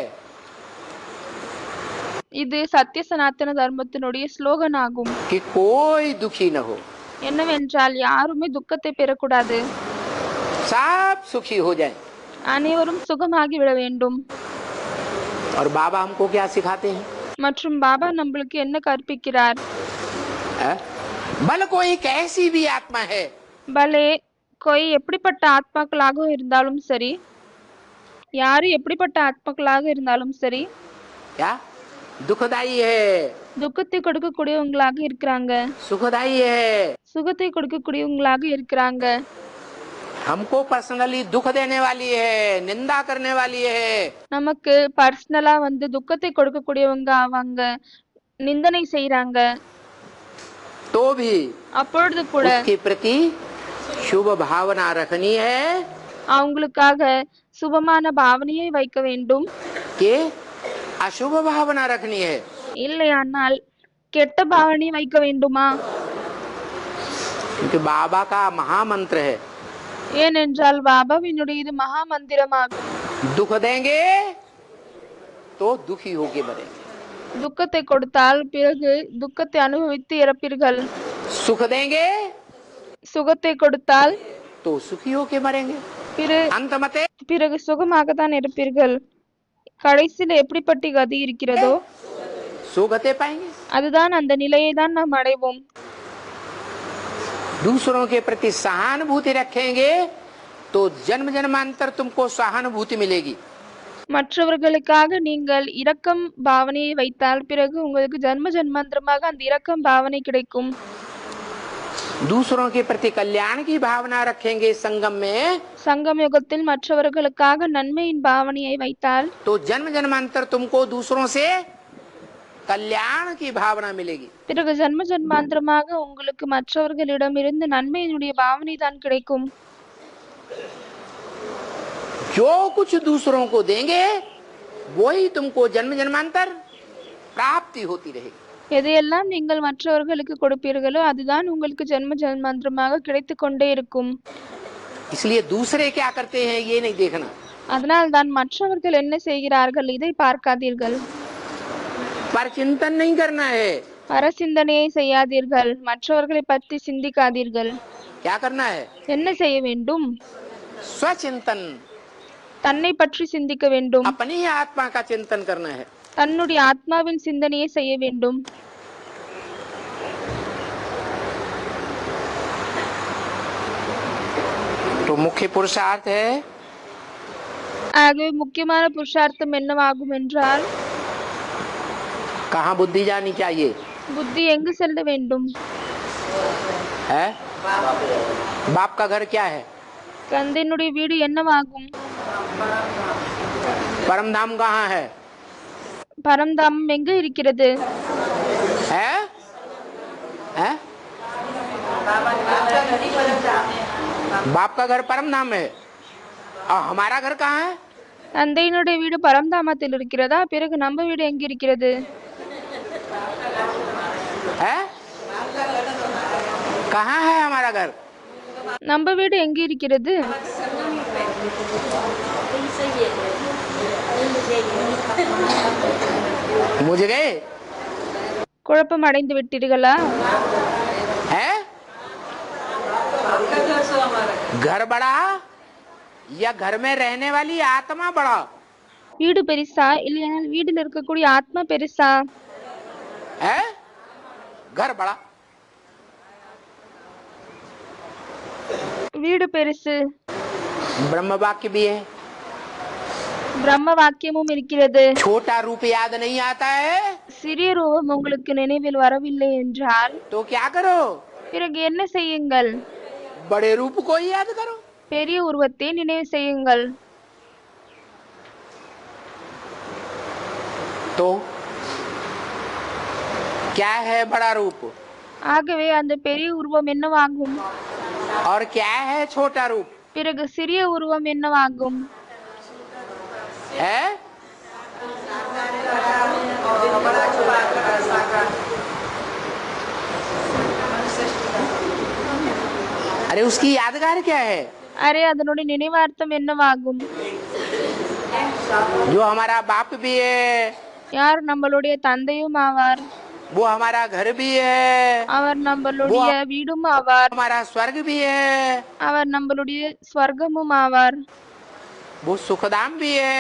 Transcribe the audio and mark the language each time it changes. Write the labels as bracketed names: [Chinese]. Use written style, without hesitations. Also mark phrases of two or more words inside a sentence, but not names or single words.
[Tamil] இது சத்திய சனாதன தர்மத்தினுடைய ஸ்லோகன் ஆகும். [Hindi] कि कोई दुखी न हो, [Tamil] என்னவென்றால் யாருமே துக்கத்தை பெறக்கூடாது, [Hindi] सब सुखी हो जाए। [Tamil] அனைவரும் சுகமாகி விட வேண்டும். [Hindi] और बाबा हमको क्या सिखाते हैं? [Tamil] மற்றும் பாபா நம்மளுக்கு என்ன கற்பிக்கிறார்? [Hindi] भल कोई कैसी भी आत्मा है, भल कोई [Tamil] எப்படிப்பட்ட ஆத்மாக்களாக இருந்தாலும் சரி, யாரு எப்படிப்பட்ட ஆத்மாக்களாக இருந்தாலும் சரி, [Hindi] क्या दुखदाई है, [Tamil] துக்கத்தை கொடுக்கக்கூடியவங்களாக இருக்கிறாங்க, [Hindi] सुखदाई है, [Tamil] சுகத்தை கொடுக்கக்கூடியவங்களாக இருக்கிறாங்க. [Hindi] हमको पर्सनली दुख देने वाली है, निंदा करने वाली है, [Tamil] நமக்கு பர்சனலா துக்கத்தை கொடுக்கக்கூடியவங்க ஆவாங்க, நிந்தனை செய்யறாங்க. [Hindi] तो भी [Tamil] அப்பொழுது கூட [Hindi] उसके प्रति शुभ भावना रखनी है [Tamil] அவங்களுக்காக சுபமான பாவனையை வைக்க வேண்டும். [Hindi] कि अशुभ भावना रखनी है? [Tamil] இல்லையானால் கெட்ட பாவனை வைக்க வேண்டுமா? [Hindi] क्योंकि बाबा का महामंत्र है, [Tamil] ஏனென்றால் பாபாவினுடைய இது மகா மந்திரமாகும். [Hindi] दुख देंगे तो दुखी होके मरेंगे, [Tamil] துக்கத்தை கொடுத்தால் பிறகு துக்கத்தை அனுபவித்து இறப்பீர்கள், [Hindi] सुख देंगे [Tamil] சுகத்தை கொடுத்தால் [Hindi] तो सुखी होके मरेंगे। अंत मते [Tamil] பிறகு சுகமாக தான் இருப்பீர்கள். கடைசியில் எப்படிப்பட்ட கதி இருக்கிறதோ [Hindi] सुगते पाएंगे। [Tamil] அதுதான் அந்த நிலையை தான் நாம் அடைவோம். [Hindi] दूसरों के प्रति सहानुभूति रखेंगे तो जन्म जन्मांतर तुमको सहानुभूति मिलेगी। [Tamil] மற்றவர்களுக்காக நீங்கள் இரக்கம் பாவனையை வைத்தால் பிறகு உங்களுக்கு ஜன்ம ஜன்மாந்திரமாக அந்த இரக்கம் பாவனை கிடைக்கும். [Hindi] दूसरों के प्रति कल्याण की भावना रखेंगे संगम में, [Tamil] சங்கம் யுகத்தில் மற்றவர்களுக்காக நன்மையின் பாவனையை வைத்தால் [Hindi] तो जन्म जन्मांतर तुमको दूसरों से कल्याण की भावना मिलेगी। [Tamil] பிறகு ஜன்ம ஜன்மாந்திரமாக உங்களுக்கு மற்றவர்களிடம் இருந்து நன்மையினுடைய பாவனை தான் கிடைக்கும். [Hindi] जो कुछ दूसरों को देंगे वही तुमको जन्म जन्मांतर प्राप्ति होती रहेगी। [Tamil] எதையெல்லாம் நீங்கள் மற்றவர்களுக்கு கொடுப்பீர்களோ அதுதான் உங்களுக்கு ஜன்ம ஜன்மாந்திரமாக கிடைத்து கொண்டே இருக்கும். [Hindi] इसलिए दूसरे क्या करते हैं ये नहीं देखना, [Tamil] அதனால் தான் மற்றவர்கள் என்ன செய்கிறார்கள் இதை பார்க்காதீர்கள், [Hindi] पर चिंतन नहीं करना है। [Tamil] பரசிந்தனையை செய்யாதீர்கள், மற்றவர்களை பற்றி சிந்திக்காதீர்கள். [Hindi] क्या करना है? [Tamil] என்ன செய்ய வேண்டும்? [Hindi] स्वचिंतन, [Tamil] தன்னை பற்றி சிந்திக்க வேண்டும், [Hindi] अपनी ही आत्मा का चिंतन करना है। [Tamil] தன்னுடைய ஆத்மாவின் சிந்தனையை செய்ய வேண்டும். [Hindi] तो मुख्य पुरुषार्थ है [Tamil] ஆகவே முக்கியமான புருஷார்த்தம் என்னவாகும் என்றால் [Hindi] कहाँ बुद्धि जानी चाहिए [Tamil] புத்தி எங்கு செல்ல வேண்டும்? [Hindi] है? बाप का घर क्या है? [Tamil] தந்தையினுடைய வீடு என்னவாகும்? [Hindi] परम धाम कहाँ है? [Tamil] பரம்தாமம் எங்கு இருக்கிறது? [Hindi] है? है? बाप का घर परम धाम है और हमारा घर कहाँ है? [Tamil] தந்தையினுடைய வீடு பரம்தாமத்தில் இருக்கிறதா? பிறகு நம்ம வீடு எங்கு இருக்கிறது? [Hindi] है? कहाँ है हमारा घर? [Tamil] நம்ம வீடு எங்கு இருக்கிறது? [Hindi] मुझे गए [Tamil] குழப்பம் அடைந்து விட்டீர்களா? [Hindi] है? घर बड़ा या घर में रहने वाली आत्मा बड़ा? [Tamil] வீடு பெருசா இல்லையானால் வீட்டில் இருக்கக்கூடிய ஆத்மா பெருசா? [Hindi] है? घर बड़ा [Tamil] வீடு பெருசு. [Hindi] ब्रह्म वाक्य भी है, [Tamil] பிரம்ம வாக்கியமும் இருக்கிறது. [Hindi] छोटा रूप याद नहीं आता है [Tamil] சிறிய ரூபம் உங்களுக்கு நினைவில் வரவில்லை என்றால் [Hindi] तो क्या करो? [Tamil] பிறகு என்ன செய்யுங்கள்? [Hindi] बड़े रूप को ही याद करो। [Tamil] பெரிய உருவத்தை நினைவு செய்யுங்கள். [Hindi] तो क्या है बड़ा रूप [Tamil] ஆகவே அந்த பெரிய உருவம் என்னவாகும்? [Hindi] और क्या है छोटा रूप? [Tamil] பிறகு சிறிய உருவம் என்னவாகும்? [Hindi] है? अरे उसकी यादगार क्या है? [Tamil] அரே அதனுடைய நினைவார்த்தம் என்னவாகும்? [Hindi] जो हमारा बाप भी है, [Tamil] யார் நம்மளுடைய தந்தையும் ஆவார், [Hindi] वो हमारा घर भी है, [Tamil] அவர் நம்மளுடைய வீடும் ஆவார், [Hindi] हमारा स्वर्ग भी है, [Tamil] அவர் நம்மளுடைய ஸ்வர்க்கமும் ஆவார், [Hindi] वो सुखधाम भी है,